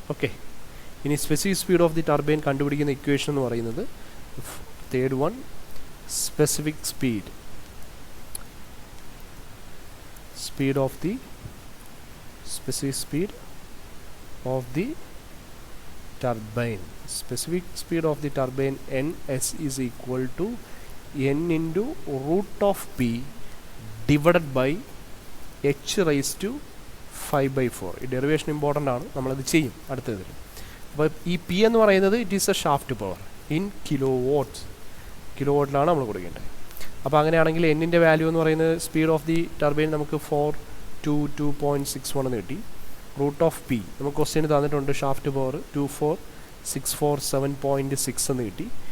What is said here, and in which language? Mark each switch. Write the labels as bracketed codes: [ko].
[ml] Okay, ഇനി specific speed of the turbine കണ്ടുപിടിക്കുന്ന equation എന്ന് പറയുന്നത് third one, specific speed [en] of the specific speed of the turbine. Specific speed of the turbine NS is equal to n into root of P divided by h raised to 5/4. [ml] ഈ derivation important ആണ്, നമ്മളത് ചെയ്യും അടുത്തതിൽ. അപ്പോൾ ഈ P എന്ന് പറയുന്നത് [en] it is a shaft power in [ml] കിലോവാട്ടിലാണ് നമ്മൾ കൊടുക്കേണ്ടത്. അപ്പോൾ അങ്ങനെയാണെങ്കിൽ എന്നിൻ്റെ വാല്യൂ എന്ന് പറയുന്നത് സ്പീഡ് ഓഫ് ദി ടർബൈൻ നമുക്ക് 422.61 എന്ന് കിട്ടി. റൂട്ട് ഓഫ് പി നമുക്ക് ക്വസ്റ്റ്യൻ തന്നിട്ടുണ്ട്, ഷാഫ്റ്റ് പവർ 24647.6 എന്ന് കിട്ടി.